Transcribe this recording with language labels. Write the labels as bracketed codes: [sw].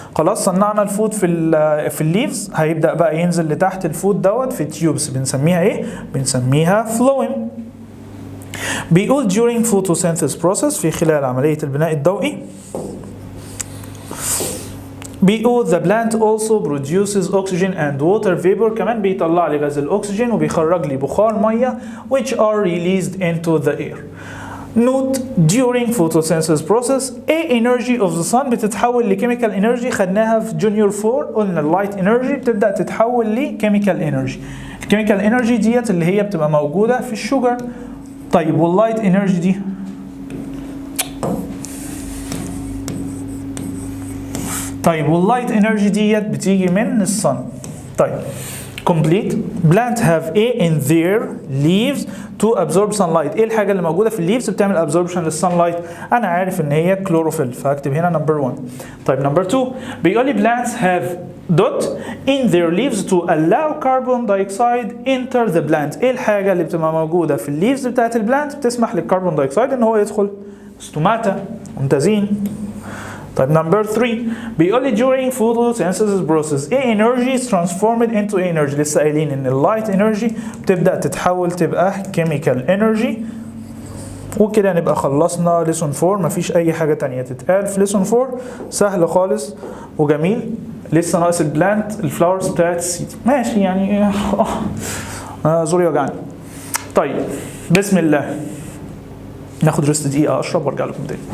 [ar] خلاص صنعنا الفود في الليفز، هيبدأ بقى ينزل لتحت الفود دوت في تيوبس بنسميها ايه؟ بنسميها فلويم. [en] بيقول during photosynthesis process [ar] في خلال عملية البناء الضوئي بيقول [en] the plant also produces oxygen and water vapor. [ar] كمان بيطلع لي غاز الأكسجين وبيخرج لي بخار مية [en] which are released into the air. Note during photosynthesis process A energy of the sun [ar] بتتحول لكيميكال انرجي، خدناها في جونيور 4 قلنا اللايت انرجي بتبدأ تتحول لكيميكال انرجي. الكيميكال انرجي ديت اللي هي بتبقى موجودة في الشوجر. طيب واللايت انرجي دي واللايت انرجي ديت بتيجي من الصن. طيب [en] complete plant have A in their leaves to absorb sunlight. [ar] ايه الحاجه اللي موجوده في الليفز بتعمل absorption للsunlight؟ انا عارف ان هي كلوروفيل فهكتب هنا نمبر 1. طيب نمبر 2 بيقول لي [en] plants have dot in their leaves to allow carbon dioxide enter the plant. [ar] ايه الحاجه اللي بتبقى موجوده في الليفز بتاعت البلانت بتسمح للكربون دايوكسيد ان هو يدخل؟ ستوماتا. ممتازين. طيب نمبر 3 بيقول لي [en] during photosynthesis process A energy is transformed into energy. [ar] لسه قايلين ان اللايت انرجي بتبدا تتحول تبقى chemical energy. وكده نبقى خلصنا ليسون 4. مفيش اي حاجه تانية تتقال في ليسون 4. سهل خالص وجميل. لسه ناقص البلانت الفلاورز بتاعت السيد. ماشي يعني زوري وجعني. طيب بسم الله ناخد ريست دقيقة أشرب وارجع لكم تاني.